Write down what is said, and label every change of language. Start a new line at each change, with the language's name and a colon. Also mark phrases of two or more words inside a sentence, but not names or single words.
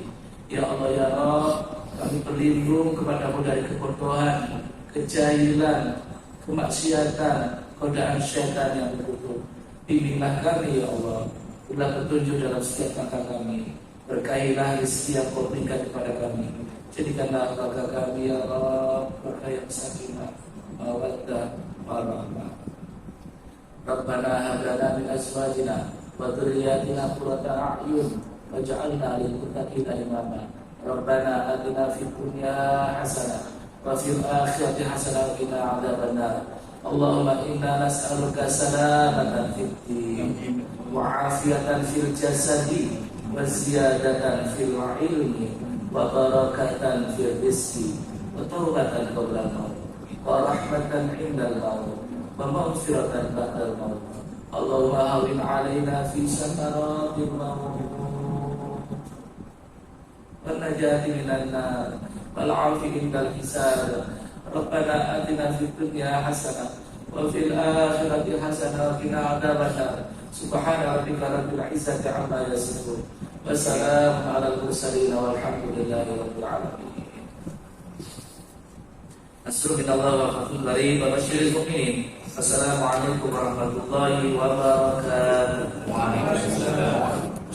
Arabic: يا الله يا رب,
Indonesian: kami berlindung kepadamu dari kebodohan, kejahilan, kemaksiatan, godaan syaitan yang terkutuk. Bimbinglah kami
Arabic: يا الله,
Indonesian: berilah petunjuk dalam setiap langkah kami. Berkailah rezeki yang kau berikan kepada kami. Jadikanlah keluarga kami
Arabic: يا الله
Indonesian: keluarga yang
Arabic: سكينة، مودة، ورحمة. ربنا هب لنا من أزواجنا وذرياتنا قرة أعين واجعلنا للمتقين إماما. ربنا آتنا في الدنيا حسنة وفي الآخرة حسنة وقنا عذاب النار. اللهم إنا نسألك سلامة في الدين وعافية في الجسد وزيادة في العلم وبركة في الرزق وتوبة قبل الموت ورحمة عند الموت ومغفرة بعد الموت. اللهم هون علينا في سكرات الموت والنجاة من النار والعفو عند الحساب. ربنا آتنا في الدنيا حسنة وفي الآخرة حسنة وقنا عذاب النار. سبحان ربك رب العزة عما يصفون وسلام على المرسلين والحمد لله رب العالمين. نصر من الله وفتح قريب وبشر المؤمنين. السلام عليكم ورحمة الله وبركاته. وعليكم السلام.